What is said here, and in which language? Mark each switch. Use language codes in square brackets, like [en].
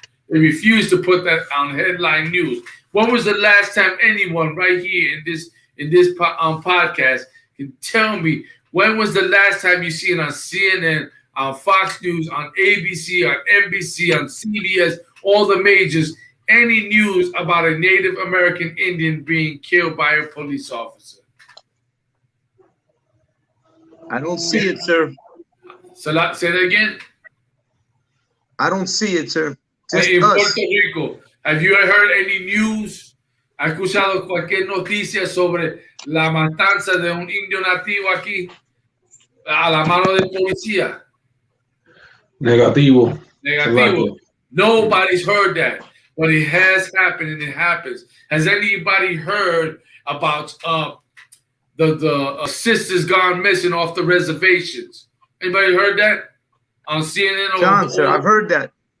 [en] They refuse to put that on headline news. When was the last time anyone right here in this podcast can tell me when was the last time you seen on CNN, on Fox News, on ABC, on NBC, on CBS, all the majors, any news about a Native American Indian being killed by a police officer? I don't see it, sir. So say that again. I don't see it, sir. Just In us. Puerto Rico, have you heard any news? [es] ¿Ha escuchado cualquier noticia sobre la matanza de un indio nativo aquí a la mano del policía? Negativo. Negativo. [en] Nobody's heard that, but it has happened and it happens. Has anybody heard about the sisters gone missing off the reservations? Anybody heard that on CNN? John, sir, I've heard that.